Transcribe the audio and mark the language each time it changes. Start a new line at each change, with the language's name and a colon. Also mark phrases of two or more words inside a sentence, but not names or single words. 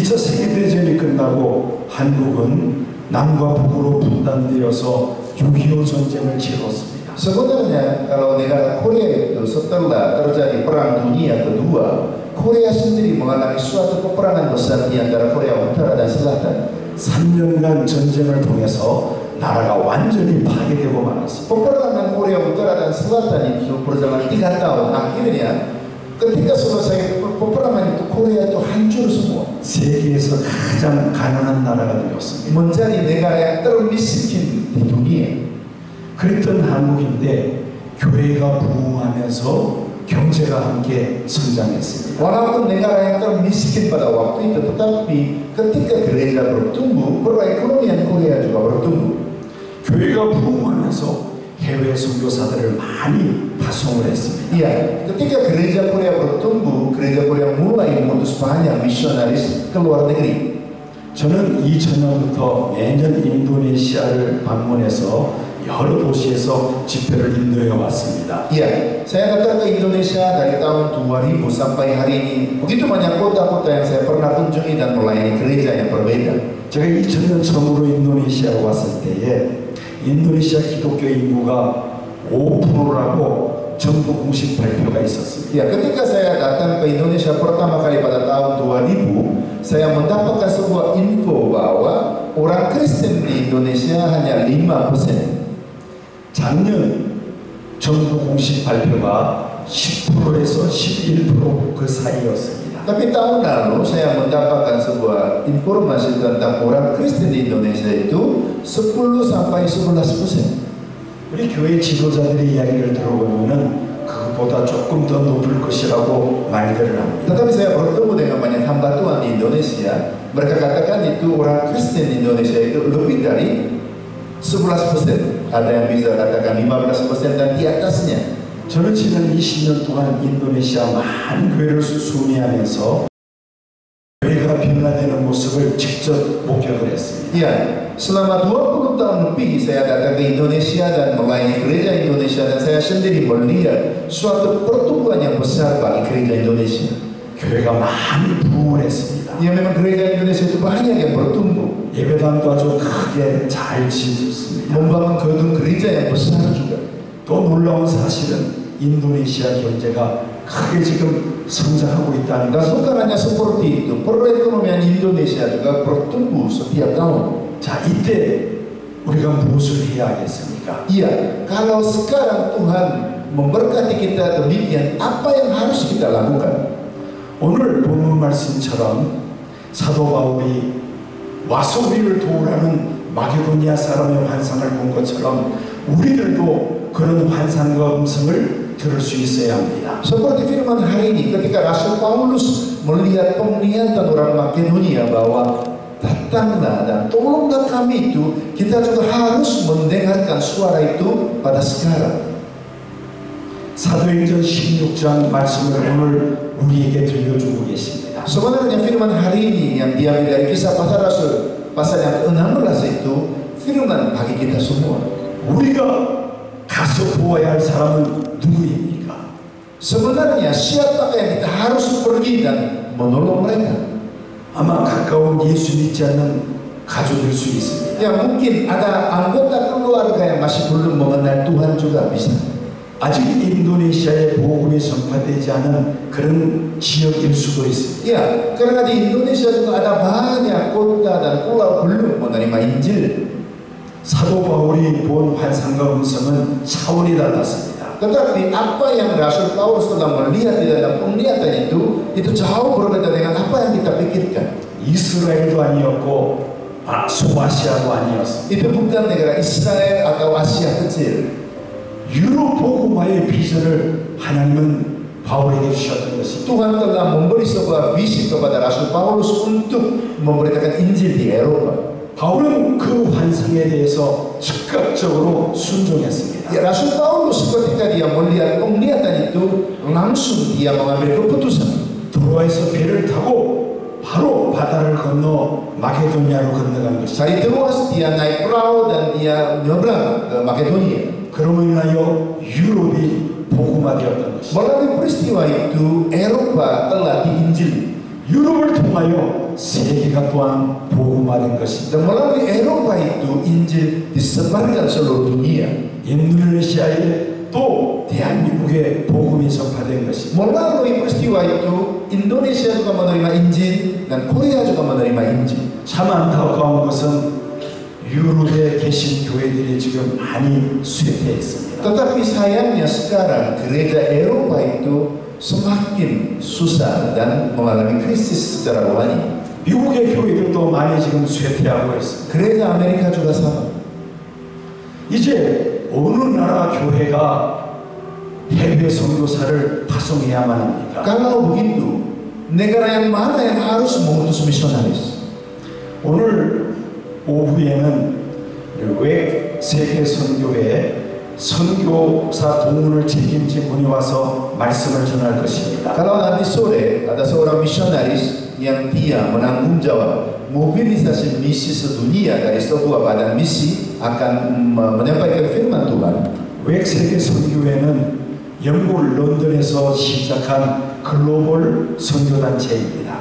Korean: 2차 세계대전이 끝나고 한국은 남과 북으로 분단되어서 6.25 전쟁을 치렀습니다.
Indonesian: Sebenarnya kalau negara Korea itu setelah terjadi perang dunia kedua, Korea sendiri mengalami suatu peperangan besar di antara Korea Utara dan Selatan.
Korean: 3년간 전쟁을 통해서 나라가 완전히 파괴되고 말았습니다.
Indonesian: Peperangan Korea Utara dan Selatan itu berjalan 3 tahun. Akhirnya ketika selesai peperangan itu Korea itu hancur semua.
Korean: 세계에서 가장 가난한 나라가 되었습니다.
Indonesian: Menjadi negara yang termiskin di dunia.
Korean: 그랬던 한국인데 교회가 부흥하면서 경제가 함께 성장했습니다.
Indonesian: Walaupun negara yang termiskin pada waktu itu, tetapi ketika gereja bertumbuh, perekonomian Korea juga bertumbuh.
Korean: 교회가 부흥하면서 해외 선교사들을 많이 파송을 했습니다.
Indonesian: Iya, ketika gereja Korea bertumbuh, gereja Korea mulai mengutus banyak misionaris ke luar negeri.
Korean: 저는 2000년부터 매년 인도네시아를 방문해서 여러 도시에서 집회를 인도해 왔습니다.
Indonesian: Iya, saya datang ke Indonesia dari tahun 2000 sampai hari ini. Begitu banyak kota-kota yang saya pernah kunjungi dan melayani gereja yang berbeda.
Korean: 제가 2000년 처음으로 인도네시아에 왔을 때에 인도네시아 기독교 인구가 5%라고 정부 공식 발표가 있었습니다.
Indonesian: Ya, ketika saya datang ke Indonesia pertama kali pada tahun 2000, saya mendapatkan sebuah info bahwa orang Kristen di Indonesia hanya 5%.
Korean: 작년 정부 공식 발표가 10%에서 11% 그 사이였습니다.
Indonesian: Tapi tahun lalu saya mendapatkan sebuah informasi tentang orang Kristen di Indonesia itu 10 sampai 11%.
Korean: 우리 교회 지도자들의 이야기를 들어보면은 그것보다 조금 더 높을 것이라고 말들을 합니다.
Indonesian: Tetapi saya bertemu dengan banyak hamba Tuhan di Indonesia. Mereka katakan itu orang Kristen di Indonesia itu lebih dari 11%. Ada yang bisa katakan 15% dan di atasnya.
Korean: 저는 지난 20년 동안 인도네시아 많은 교회를 순회하면서 교회가 변화되는 모습을 직접 목격을 했습니다.
Indonesian: Ya, selama 20 tahun lebih saya datang ke Indonesia dan melayani gereja Indonesia dan saya sendiri melihat suatu pertumbuhan yang besar bagi gereja Indonesia.
Korean: 교회가 많이 부흥을 했습니다.
Indonesian: Ya, memang gereja Indonesia itu banyak yang bertumbuh.
Korean: 예배당도 아주 크게 잘 지어졌습니다.
Indonesian: Membangun gedung gereja yang besar juga.
Korean: 또 놀라운 사실은 인도네시아 경제가 크게 지금 성장하고 있다는
Indonesian: Dan
Korean: 것.
Indonesian: bukan hanya seperti itu, perekonomian Indonesia juga bertumbuh setiap tahun.
Korean: 자, 이때 우리가 무엇을 해야 하겠습니까?
Indonesian: Iya, kalau sekarang Tuhan memberkati kita demikian, apa yang harus kita lakukan?
Korean: 오늘 본문 말씀처럼 사도 바울이 와서 우리를 도우라는 마게도니아 사람의 환상을 본 것처럼 우리들도 그런 환상과 음성을 들을 수 있어야 합니다.
Indonesian: Seperti firman hari ini, ketika Rasul Paulus melihat penglihatan orang Makedonia bahwa datanglah dan tolonglah kami itu, kita juga harus mendengarkan suara itu pada sekarang.
Korean: 사도행전 16장 말씀을 오늘 우리에게 들려주고 계십니다.
Indonesian: Sebenarnya firman hari ini yang diambil dari kisah pasal Rasul pasal yang ke-16 itu firman bagi kita semua.
Korean: 우리가 가서 보아야 할 사람은 누구입니까?
Indonesian: Sebenarnya siapakah yang kita harus pergi dan menolong mereka?
Korean: 아마 가까운 예수 믿지 않는 가족일 수 있습니다.
Indonesian: Ya, mungkin ada anggota keluarga yang masih belum mengenal Tuhan juga bisa.
Korean: 아직 인도네시아에 복음이 전파되지 않은 그런 지역일 수도 있습니다.
Indonesian: Ya, karena di Indonesia juga ada banyak kota dan pulau belum menerima Injil.
Korean: 사도 바울이 본 환상과 음성은 차원이 달랐습니다.
Indonesian: Tetapi apa yang Rasul Paulus telah melihat di dalam penglihatan itu jauh berbeda dengan apa yang kita pikirkan.
Korean: 이스라엘도 아니었고 소아시아도 아니었습니다.
Indonesian: Itu bukan negara Israel atau Asia kecil.
Korean: 유럽 복음화의 비전을 하나님은 바울에게 주셨던 것입니다.
Indonesian: Tuhan telah memberi sebuah visi kepada Rasul Paulus untuk memberitakan Injil di Eropa.
Korean: 바울은 그 환상에 대해서 즉각적으로 순종했습니다.
Indonesian: Ya, Rasul Paulus ketika dia melihat penglihatan itu langsung dia mengambil keputusan.
Korean: 드로아에서 배를 타고 바로 바다를 건너 마게도니아로 건너간 것입니다.
Indonesian: Dari Troas dia naik perahu dan dia menyeberang ke Makedonia.
Korean: 그러므로 인하여 유럽이 복음화되었던 것입니다.
Indonesian: Melalui peristiwa itu Eropa telah diinjili.
Korean: 유럽을 통하여 세계가 또한 복음화된 것입니다.
Indonesian: Dan melalui Eropa itu Injil disebarkan seluruh dunia.
Korean: 인도네시아에 또 대한민국에 복음이 전파된 것입니다.
Indonesian: Melalui peristiwa itu Indonesia juga menerima Injil dan Korea juga menerima Injil.
Korean: 참 안타까운 것은 유럽에 계신 교회들이 지금 많이 쇠퇴해 있습니다.
Indonesian: Tetapi sayangnya sekarang gereja Eropa itu semakin susah dan mengalami krisis secara rohani.
Korean: 미국의 교회들도 많이 지금 쇠퇴하고 있습니다.
Indonesian: Gereja Amerika juga sama.
Korean: 이제 어느 나라 교회가 해외 선교사를 파송해야만 합니까?
Indonesian: Kalau begitu, negara yang mana yang harus mengutus misionaris?
Korean: 오늘 오후에는 외 세계 선교회 선교사 동문을 책임진 분이 와서 말씀을 전할 것입니다.
Indonesian: Kalau nanti sore ada seorang misionaris yang dia menanggung jawab mobilisasi misi sedunia dari sebuah badan misi akan menyampaikan firman Tuhan.
Korean: 외 세계 선교회는 영국 런던에서 시작한 글로벌 선교단체입니다.